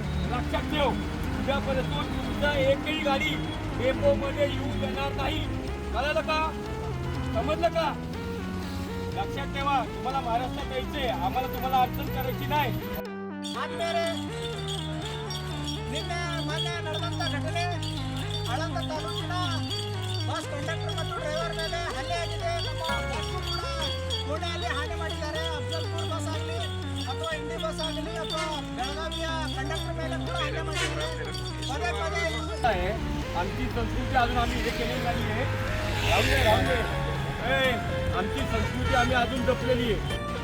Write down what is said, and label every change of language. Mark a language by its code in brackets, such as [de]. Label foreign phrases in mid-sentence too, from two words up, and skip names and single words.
[mr] लक्षात ठेव, उद्यापासून तुमचा एकही गाडी डेपोमध्ये येऊ देणार नाही. कळलं का? समजलं का? लक्षात ठेवा, तुम्हाला महाराष्ट्रात यायचंय, आम्हाला तुम्हाला अडचण करायची नाही. [kn] ನಿನ್ನೆ ಮೊನ್ನೆ ನಡೆದಂಥ ಘಟನೆ ಆಳಂದ ತಾಲೂಕಿನ ಬಸ್ ಕಂಡಕ್ಟರ್ ಮತ್ತು ಡ್ರೈವರ್ ಮೇಲೆ ಹಲ್ಲೆ ಆಗಿದೆ. ನಮ್ಮ ಬಸ್ಸು ಕೂಡ ಪುಣೆಯಲ್ಲಿ ಹಾನಿ ಮಾಡಿದ್ದಾರೆ. ಅಫ್ಜಲ್ಪುರ್ ಬಸ್ ಆಗಲಿ ಅಥವಾ ಇಂಡಿ ಬಸ್ ಆಗಲಿ ಅಥವಾ ಬೆಳಗಾವಿಯ ಕಂಡಕ್ಟರ್ ಮೇಲೆ ಕೂಡ ಹಲ್ಲೆ ಮಾಡಿದ್ದಾರೆ. ಪದೇ ಪದೇ [mr] आहे आमची संस्कृती अजून आम्ही हे केलेली नाही आहे. राहू दे आमची संस्कृती आम्ही अजून जपलेली आहे.